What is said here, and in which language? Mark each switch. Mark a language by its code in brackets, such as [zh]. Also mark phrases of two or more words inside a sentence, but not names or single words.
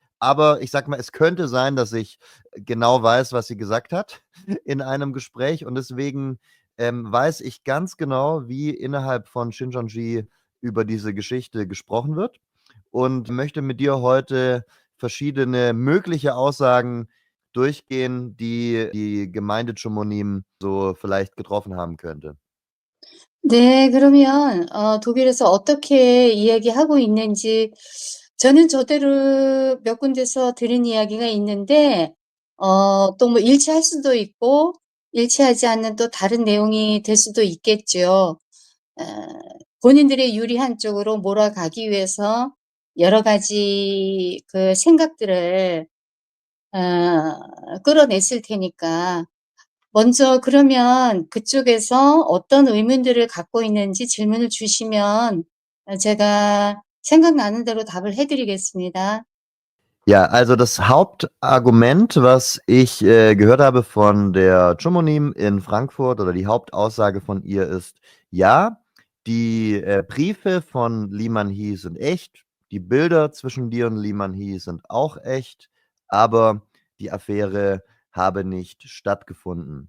[de] Aber ich sage mal, es könnte sein, dass ich genau weiß, was sie gesagt hat in einem Gespräch und deswegen weiß ich ganz genau, wie innerhalb von Shincheonji über diese Geschichte gesprochen wird und möchte mit dir heute verschiedene mögliche Aussagen durchgehen, die die Gemeinde Chamonix so vielleicht getroffen haben könnte. [ko] 네. 그러면 독일에서 어떻게 이야기하고 있는지 저는 저대로 몇 군데서 들은 이야기가 있는데 또 뭐 일치할 수도 있고 일치하지 않는 또 다른 내용이 될 수도 있겠죠. 어 본인들의 유리한 쪽으로 몰아가기 위해서 여러 가지 그 생각들을 끌어냈을 테니까 먼저 그러면 그쪽에서 어떤 의문들을 갖고 있는지 질문을 주시면 제가 생각나는 대로 답을 해 드리겠습니다. [de] Ja, also das Hauptargument, was ich gehört habe von der Chamonix in Frankfurt oder die Hauptaussage von ihr ist: „Ja, die Briefe von Li Manhyi sind echt, die Bilder zwischen dir und Li Manhyi sind auch echt, aber die Affäre habe nicht stattgefunden.